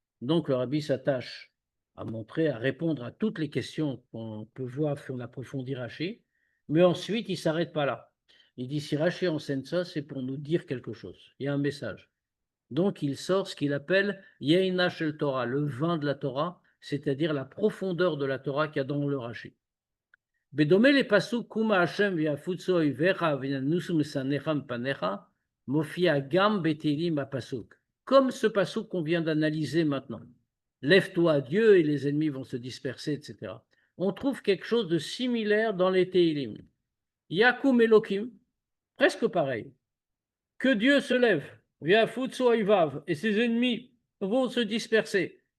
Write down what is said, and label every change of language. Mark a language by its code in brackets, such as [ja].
[fr] Donc, le Rabbi s'attache à montrer, à répondre à toutes les questions qu'on peut voir si on approfondit Rashi. Mais ensuite, il ne s'arrête pas là. Il dit, si Rashi enseigne ça, c'est pour nous dire quelque chose. Il y a un message. Donc, il sort ce qu'il appelle Yeina Shel Torah, le vin de la Torah, c'est-à-dire la profondeur de la Torah qu'il y a dans le Rashi. [he] בדומה לפסוק קומה השם ויפוצו אויביך וינוסו משנאיך מפניך, מופיע גם בתהילים בפסוק. [fr] Comme ce pasuk qu'on vient d'analyser maintenant. Lève-toi Dieu et les ennemis vont se disperser, etc. On trouve quelque chose de similaire dans les Tehilim. Yakum Elokim, presque pareil. Que Dieu se lève, [he] viafutsu oivav, [fr] et ses ennemis vont se disperser.